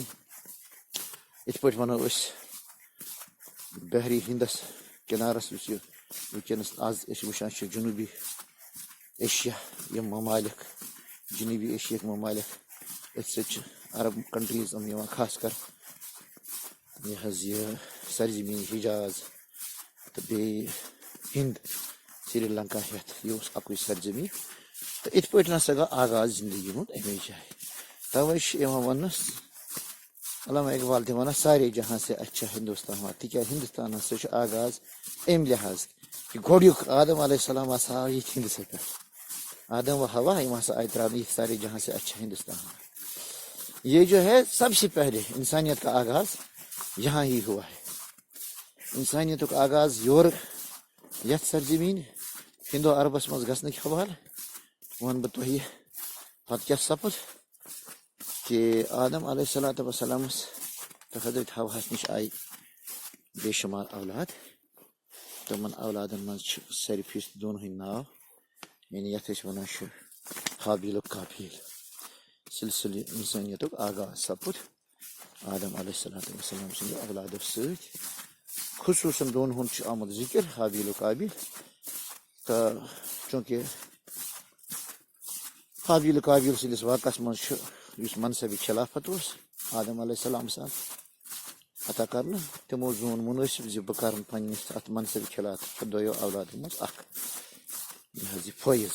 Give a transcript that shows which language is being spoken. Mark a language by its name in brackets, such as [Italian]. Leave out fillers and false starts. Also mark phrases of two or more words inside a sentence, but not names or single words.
[Kashmiri] یِتھ پٲٹھۍ ونو أسۍ بحری ہندس کِنارس یُس یہِ وٕنکیٚنس آز أسۍ وٕچھان چھِ جنوٗبی ایشیا یِم ممالِک جنوٗبی ایشیاہٕکۍ ممالِک أتھۍ سۭتۍ چھِ عرب کنٹریٖز یِم یِوان خاص کر یہِ حظ یہِ سرزمیٖن حجاز تہٕ بیٚیہِ ہند سری لنکا ہٮ۪تھ یہِ اوس اکُے سرزمیٖن. تہٕ یِتھ پٲٹھۍ نسا گوٚو آغاز زندگی ہُنٛد امی جایہِ. توے چھِ یِوان وننس علامہ اقبال تہِ ونان [Urdu] سارے جہاں سے اچھا ہندوستان [Kashmiri] تِکیٛازِ ہندوستان ہسا چھُ آغاز امہِ لحاظ کہِ گۄڈٕنیُک آدم [Arabic] علیہ السلام [Kashmiri] ہسا آو ییٚتھۍ ہندسے پٮ۪ٹھ. آدم و ہوا یِم ہسا آیہِ ترٛاونہٕ یہِ [Urdu] سارے جہاں سے اچھا ہندوستان. یہ جو ہے سب سے پہلے انسانیت کا آغاز یہاں ہی ہوا ہے. [Kashmiri] انسانیتُک آغاز یورٕ یتھ سرزمیٖن ہندو عربس منٛز گژھنٕکۍ حوالہٕ ونہٕ بہٕ تۄہہِ پتہٕ کیٛاہ سپُد کہِ آدم [Arabic] علیہ الصلوٰتُ وسلامس [Kashmiri] تہٕ حضرت حواہس نِش آیہِ بے شُمار اولاد. تِمن اولادن منٛز چھِ ساروی فیٖصد دۄن ہٕنٛدۍ ناو یعنی یتھ أسۍ ونان چھِ حابیل و قابیل. سلسلہِ انسٲنیتُک آغاز سپُد آدم [Arabic] علیہ الصلوٰتُ وسلام [Kashmiri] سٕنٛدِ اولادو سۭتۍ. خصوٗصن دۄن ہُنٛد چھُ آمُت ذِکر حابیل و قابیل. تہٕ چوٗنٛکہِ حابیل و قابیل سٕنٛدِس واقعس منٛز چھُ یُس منصبِ خلافت اوس آدم علیہ السلامس عطا کرنہٕ تِمو زون مُنٲسِب زِ بہٕ کرن پننِس اتھ منصبِ خلافت دۄیو اولادو منٛز اکھ یہِ حظ یہِ فٲیض.